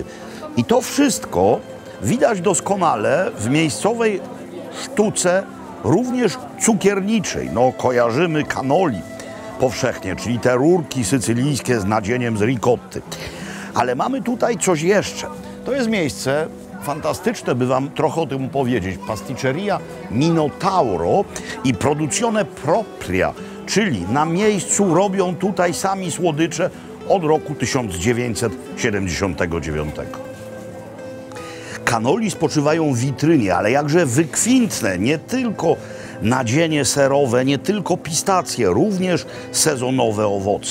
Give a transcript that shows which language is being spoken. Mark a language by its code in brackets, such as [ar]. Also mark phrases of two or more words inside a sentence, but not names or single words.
[pl] I to wszystko widać doskonale w miejscowej sztuce, również cukierniczej. No, kojarzymy cannoli powszechnie, czyli te rurki sycylijskie z nadzieniem z ricotty. Ale mamy tutaj coś jeszcze. To jest miejsce fantastyczne, by wam trochę o tym powiedzieć. [it] Pasticceria Minotauro i produzione propria, [pl] czyli na miejscu robią tutaj sami słodycze od roku 1979. Cannoli spoczywają w witrynie, ale jakże wykwintne, nie tylko nadzienie serowe, nie tylko pistacje, również sezonowe owoce.